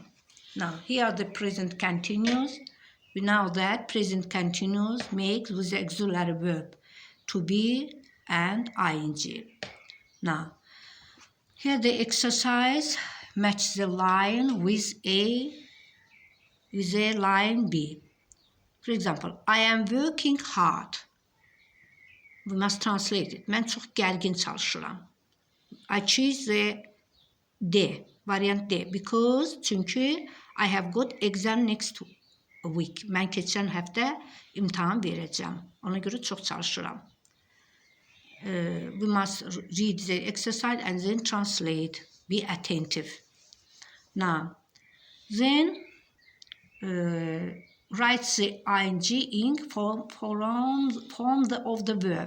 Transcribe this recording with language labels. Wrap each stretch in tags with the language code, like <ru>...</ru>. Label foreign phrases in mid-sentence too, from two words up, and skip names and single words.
<en>Now, here the present continuous. We know that present continuous makes with the auxiliary verb to be and ing. Now, here the exercise match the line with a line B. For example, I am working hard. We must translate it.</en> <az>Mən çox gərgin çalışıram.</az> <en>I choose the D, variant D, because çünki I have got exam next week.</en> <az>Mən keçən həftə imtahan verəcəm. Ona görə çox çalışıram.</az> <en>We must read the exercise and then translate. Be attentive. Now, then write the ing in form of the verb.</en>